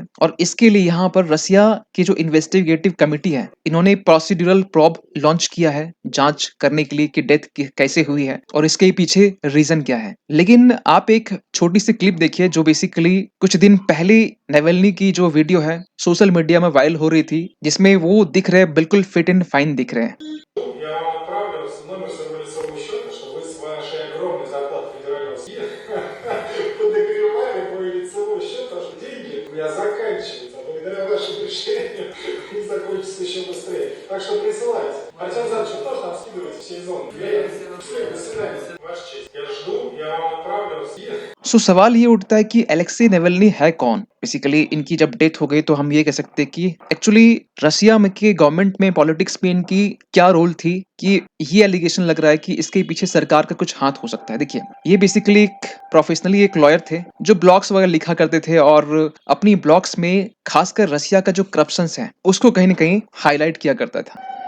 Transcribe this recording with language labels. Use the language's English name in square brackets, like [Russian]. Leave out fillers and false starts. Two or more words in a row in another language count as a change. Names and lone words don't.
[Hindi] और इसके लिए यहाँ पर रशिया की जो [English] investigative committee [Hindi] है, इन्होंने [English] procedural probe launch [Hindi] किया है जांच करने के लिए कि डेथ कैसे हुई है और इसके पीछे रीजन क्या है। लेकिन आप एक छोटी सी क्लिप देखिए, जो बेसिकली कुछ दिन पहले नेवेल्नी की जो वीडियो है [English] social media [Hindi] में वायरल हो रही थी, जिसमें वो दिख रहे बिल्कुल [English] fit and fine [Hindi] दिख रहे हैं। [Russian] Я вам отправлю номер своего лицевого счета, чтобы вы с вашей огромной зарплаты федерального съезда подогревали мой лицевой счет, потому что деньги у меня заканчиваются. А благодаря вашим решениям они закончатся еще быстрее. Так что присылайте. Артем Задович, вы тоже там скидываете все зоны. Все, до свидания. Ваша честь. Я жду, я вам отправлю съезд. [Hindi] सवाल ये उठता है कि एलेक्सी नेवेल्नी है कौन। बेसिकली इनकी जब डेथ हो गई तो हम ये कह सकते हैं कि एक्चुअली रशिया में के गवर्नमेंट में, पॉलिटिक्स में इनकी क्या रोल थी, कि ये एलिगेशन लग रहा है कि इसके पीछे सरकार का कुछ हाथ हो सकता है। देखिए ये बेसिकली एक प्रोफेशनली एक लॉयर थे, जो ब्लॉग्स वगैरह लिखा करते थे और अपनी ब्लॉग्स में खासकर रशिया का जो करप्शन है उसको कहीं ना कहीं हाईलाइट किया करता था।